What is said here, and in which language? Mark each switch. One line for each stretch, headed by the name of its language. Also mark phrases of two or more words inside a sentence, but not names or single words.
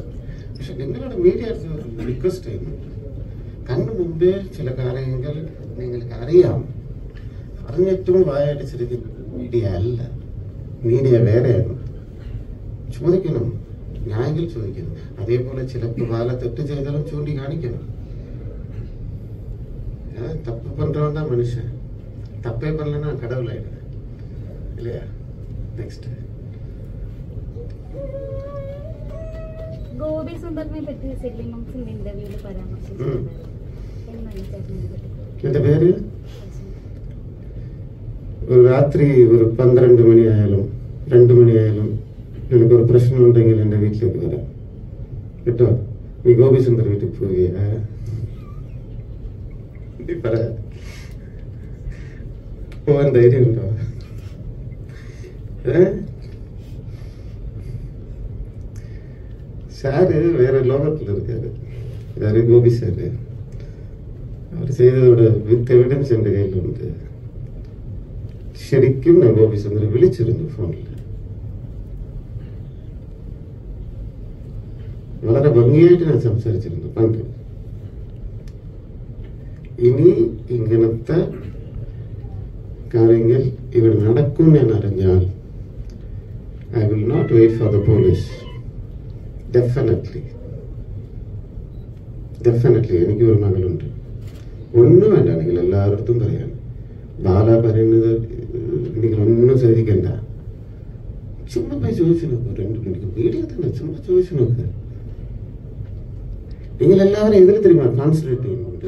Malayalam: പക്ഷെ നിങ്ങളുടെ മീഡിയ റിക്വസ്റ്റ് ചെയ്യുന്നു, കണ്ണു മുമ്പേ ചില കാര്യങ്ങൾ നിങ്ങൾക്ക് അറിയാം, അറിഞ്ഞിട്ടും വായടിച്ചിരിക്കുന്ന മീഡിയ അല്ല. മീഡിയ വേറെയാണ്. ചോദിക്കണം, ന്യായങ്ങൾ ചോദിക്കണം. അതേപോലെ ചിലപ്പോൾ വാല തെറ്റ് ചെയ്താലും ചൂണ്ടിക്കാണിക്കണം.
Tamil: தப்பு பண்றவன் தான் மனுஷன், தப்பே பண்ணலன்னா கடவுள் ஆயிடுது இல்லையா? நெக்ஸ்ட்
Malayalam: ഗോപി സുന്ദറിനെ പറ്റി സെല്ലിമംസിന്റെ ഇന്റർവ്യൂവിൽ പരാമർശിച്ചിട്ടുണ്ട്. എന്റെ പേര് ഒരു രാത്രി ഒരു 12 മണിയായാലും 2 മണിയായാലും എനിക്കൊരു പ്രശ്നം ഉണ്ടെങ്കിൽ എന്റെ വീട്ടിലേക്ക് വരാം കേട്ടോ. നീ ഗോപി സുന്ദർ വീട്ടിൽ പോവുകയാ? പോവാൻ ധൈര്യമുണ്ടോ? സാറ് വേറെ ലോകത്തിൽ
Tamil: இருக்காரு. யாரு? கோபி சார். அவர் செய்ததோட
English: with evidence
Tamil: என்ற கையில் ഉണ്ട്.
Malayalam: ശരിക്കും ഞാൻ ഗോപി സുന്ദരെ വിളിച്ചിരുന്നു ഫോണിൽ. വളരെ ഭംഗിയായിട്ട് ഞാൻ സംസാരിച്ചിരുന്നു പണ്ട്. ഇനി ഇങ്ങനത്തെ കാര്യങ്ങൾ ഇവിടെ നടക്കും ഞാൻ അറിഞ്ഞാൽ
English: I will not wait for the police.
Malayalam: Definitely എനിക്ക് ഒരു മകളുണ്ട്. ഒന്നും വേണ്ടാണെങ്കിൽ എല്ലാവരുടെ പറയാൻ. ബാല പറയുന്നത് നിങ്ങളൊന്നും ശ്രദ്ധിക്കണ്ട. ചുമ്മാ പോയി ചോദിച്ചു നോക്കൂ. 2 മണിക്ക് വീഡിയോ തന്നെ ചുമ്മാ ചോദിച്ചു നോക്ക്. നിങ്ങൾ എല്ലാവരും ഇതിൽ தெரியுமா കോൺസെൻട്രേറ്റ് ചെയ്യുന്നുണ്ട്.